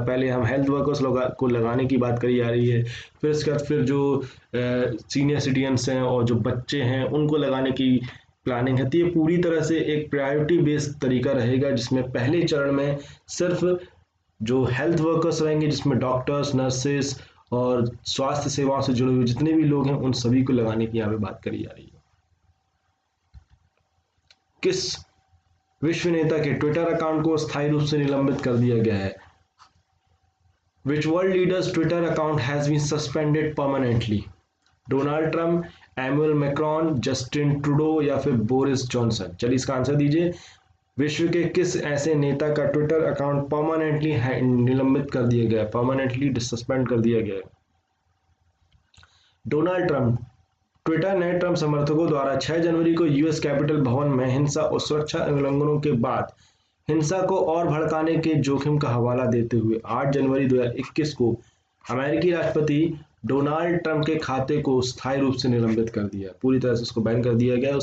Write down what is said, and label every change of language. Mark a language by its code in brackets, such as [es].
[hi] पहले हम health workers को लगाने की बात करी जा रही है, फिर इसके बाद फिर जो सीनियर सिटीजन्स हैं और जो बच्चे हैं उनको लगाने की प्लानिंग है। तो ये पूरी तरह से एक प्रायोरिटी बेस्ड तरीका रहेगा, जिसमें पहले चरण में सिर्फ जो हेल्थ वर्कर्स रहेंगे, जिसमें डॉक्टर्स, नर्सेस और स्वास्थ्य सेवाओं से जुड़े हुए जितने भी लोग हैं उन सभी को लगाने की यहाँ पे बात करी जा रही है। किस विश्व नेता के ट्विटर अकाउंट को स्थायी रूप से निलंबित कर दिया गया है? [en] Which world leader's Twitter account has been suspended permanently? [hi] Donald Trump, एमुअल Macron, Justin Trudeau या फिर बोरिस जॉनसन? चलिए इसका आंसर दीजिए। विश्व के किस ऐसे नेता का ट्विटर अकाउंट परमानेंटली निलंबित कर दिया गया, परमानेंटली सस्पेंड कर दिया गया? Donald Trump. ट्विटर ने ट्रंप समर्थकों द्वारा 6 जनवरी को यूएस कैपिटल भवन में हिंसा और सुरक्षा उल्लंघनों के बाद हिंसा को और भड़काने के जोखिम का हवाला देते हुए 8 जनवरी 2021 को अमेरिकी राष्ट्रपति डोनाल्ड ट्रंप के खाते को स्थायी रूप से निलंबित कर दिया, पूरी तरह से उसको बैन कर दिया गया।